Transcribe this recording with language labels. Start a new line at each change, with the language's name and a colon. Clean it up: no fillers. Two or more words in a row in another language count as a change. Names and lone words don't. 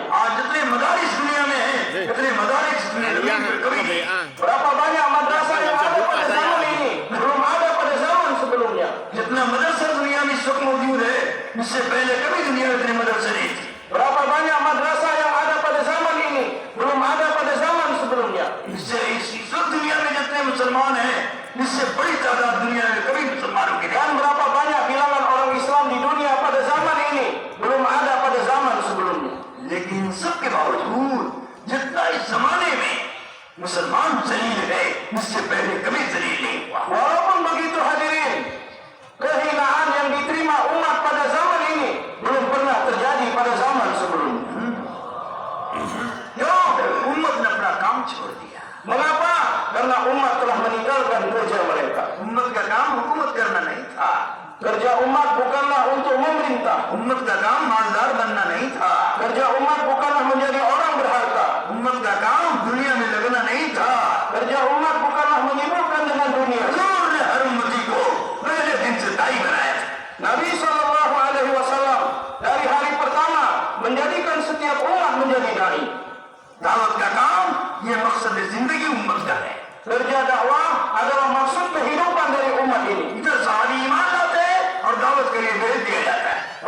Hindi: आज जितने मदारिस दुनिया में हैं, इतने मदारिस दुनिया में कभी नहीं।
Indonesian: Berapa banyak madrasah yang ada pada zaman ini belum ada pada zaman sebelumnya.
Hindi: जितना मदरसा दुनिया में इस वक्त मौजूद है, इससे पहले कभी दुनिया में इतने मदरसे नहीं थे।
Indonesian: Berapa banyak madrasah yang ada pada zaman ini belum ada pada zaman sebelumnya.
Hindi: इससे इस वक्त दुनिया में जितने मुसलमान हैं, इससे बड़ी तादाद दुनिया में कभी मुसलमानों की नहीं।
Indonesian: Dan berapa banyak bilangan orang Islam di dunia pada zaman ini belum ada pada zaman sebelumnya.
Hindi: लेकिन इन सब के बावजूद जितना इस जमाने में मुसलमान जलील है, इससे पहले कभी जलील नहीं हुआ।
Indonesian: Walaupun begitu hadirin, kehinaan yang diterima umat pada zaman ini belum pernah terjadi pada zaman sebelumnya.
Hindi: क्यों? उम्मत ने अपना काम छोड़ दिया।
Indonesian: Mengapa? Karena umat telah meninggalkan kerja mereka.
Hindi: उम्मत का काम हुकूमत करना नहीं था।
Indonesian: Kerja umat bukanlah untuk memerintah.
Hindi: उम्मत का काम मालदार बनना नहीं था।
Indonesian: Kerja umat bukanlah menjadi orang berharta.
Hindi: उम्मत का काम दुनिया में लगना नहीं था।
Indonesian: Kerja umat bukanlah menyibukkan dengan dunia.
Hindi: हुजूर ने हर उम्मती को पहले दिन से दाई बनाया था।
Indonesian: Nabi
Arabic: صلى الله عليه وسلم
Indonesian: dari hari pertama menjadikan setiap umat menjadi dai.
Hindi: दावत का काम ये मकसद जिंदगी उम्मत का है।
Indonesian: Kerja dakwah adalah maksud kehidupan dari umat ini.
Hindi: इधर सारी ईमान लाते हैं और दावत के लिए भेज दिया जाता है।